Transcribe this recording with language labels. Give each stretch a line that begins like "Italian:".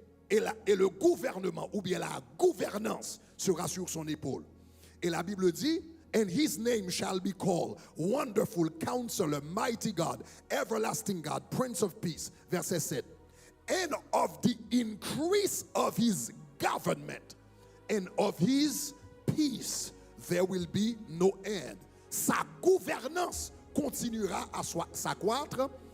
French: Et le gouvernement, ou bien la gouvernance, sera sur son épaule. Et la Bible dit,
English: and his name shall be called Wonderful Counselor, Mighty God, Everlasting God, Prince of Peace.
French: Verset 7.
English: And of the increase of his government and of his peace, there will be no end.
French: Sa gouvernance continuera à s'accroître.